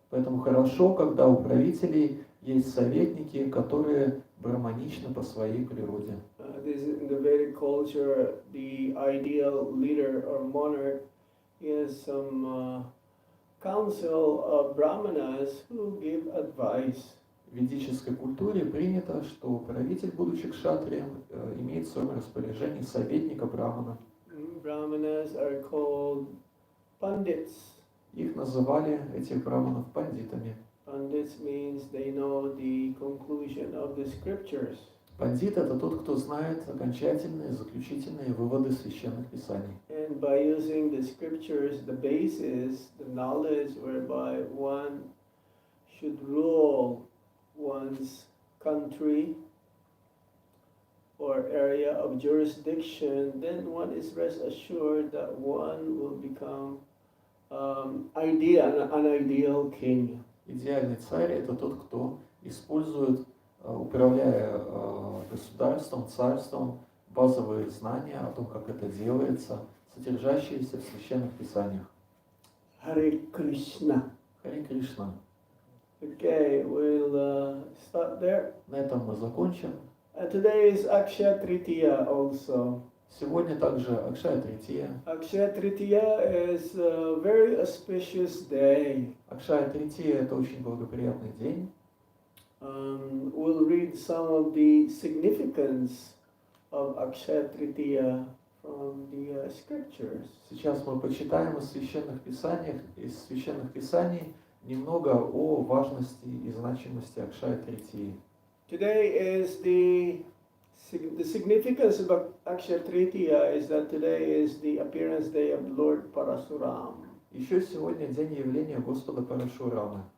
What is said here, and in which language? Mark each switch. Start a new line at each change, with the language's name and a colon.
Russian: Поэтому хорошо, когда у правителей есть советники, которые браманичны по своей природе.
English: This in the Vedic culture, the ideal leader or monarch is some council of brahmanas who give advice.
Russian: В ведической культуре принято, что правитель, будучи кшатрием, имеет в своем распоряжении советника брамана.
English: Brahmanas are called pandits.
Russian: Их называли, этих браманов, пандитами.
English: Pandits means they know the conclusion of the scriptures.
Russian: Пандит — это тот, кто знает окончательные, заключительные выводы священных писаний.
English: And by using the scriptures, the basis, the knowledge whereby one should rule one's country or area of jurisdiction, then one is rest assured that one will become an ideal king.
Russian: Идеальный царь — это тот, кто использует, управляя государством, царством, базовые знания о том, как это делается, содержащиеся в священных писаниях.
English: Hare Krishna.
Russian: Харе Кришна.
English: Okay, we'll stop there.
Russian: На этом мы закончим.
English: Today is Akshaya Tritiya also.
Russian: Сегодня также Акшая Трития.
English: Akshaya Tritiya is a very auspicious day.
Russian: Акшая Трития — это очень благоприятный день.
English: We'll read some of the significance of Akshaya Tritiya from the scriptures.
Russian: Сейчас мы почитаем из священных писаний немного о важности и значимости Акшая Тритии.
English: Today is the significance of Akshaya Tritiya is that today is the appearance day of Lord Parasuram.
Russian: Еще сегодня день явления Господа Парашурамы.